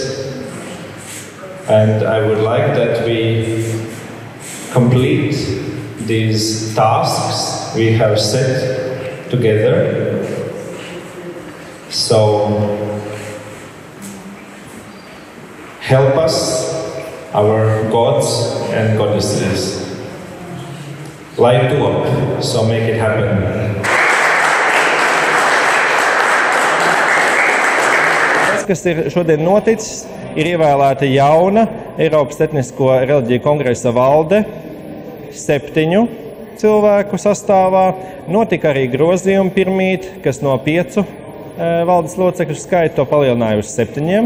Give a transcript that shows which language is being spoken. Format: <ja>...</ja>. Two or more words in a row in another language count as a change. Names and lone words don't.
<en>And I would like that we complete these tasks we have set together. So help us, our gods and goddesses. Light up, so make it happen.</en> <lv>Tas, kas ir šodien noticis, ir ievēlēta jauna Eiropas Etnisko reliģiju kongresa valde 7 cilvēku sastāvā. Notika arī grozījumi pirmīt, kas no 5 valdes locekļu skaitu to palielināja uz 7.</lv>